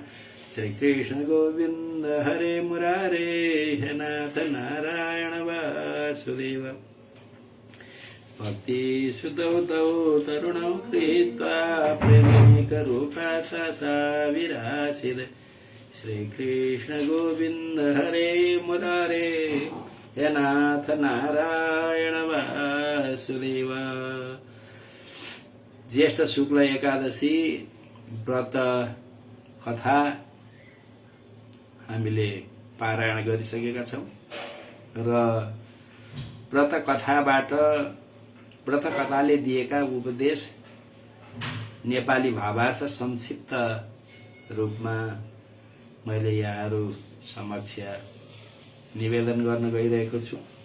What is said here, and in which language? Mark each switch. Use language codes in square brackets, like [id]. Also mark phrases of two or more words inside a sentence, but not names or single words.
[sa] श्री कृष्ण गोविंद हरे मुरारे हे नाथ नारायण वासुदेव भक्ति सुतौ तौ तरुणौ कृत्वा प्रेमिकरूपा सा विरासित श्री कृष्ण गोविंद हरे मुरारे हे नाथ नारायण वासुदेव। [ne] ज्येष्ठ शुक्ल एकादशी व्रत कथा हामीले पारायण गरिसकेका छौं र व्रत कथाले दिएका उपदेश नेपाली भावार्थ संक्षिप्त रूपमा मैले यहाँहरू समक्ष निवेदन गर्न गइरहेको छु।